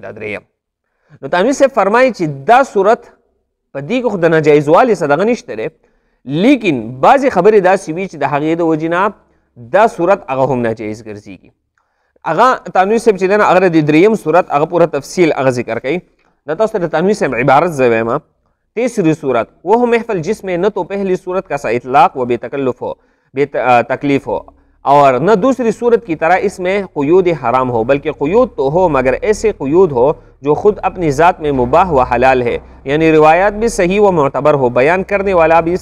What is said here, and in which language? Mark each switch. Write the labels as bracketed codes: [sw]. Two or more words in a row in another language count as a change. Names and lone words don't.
[ps] دا دریم نو تانوي صاحب فرمایي چې دا صورت په دې کې خو د ناجایزوالي څه دغه نشته دی، لیکن بعضې خبرې داسې وي چې د هغې د وجې نه دا صورت هغه هم ناجایز ګرځېږي. هغه تانوي صاحب چې دی نه هغه د دریم صورت هغه پوره تفصیل هغه ذکر کوي. دا تاسو ته د تانوي صاحب عبارت زه وایم. [ur] تیسری صورت وہ محفل جس میں نہ تو پہلی صورت کا سا اطلاق و بے تکلیف ہو اور نہ دوسری صورت کی طرح اس میں قیود حرام ہو، بلکہ قیود تو ہو مگر ایسے قیود ہو جو خود اپنی ذات میں مباح و حلال ہے، یعنی روایات بھی صحیح و معتبر ہو، بیان کرنے والا بھی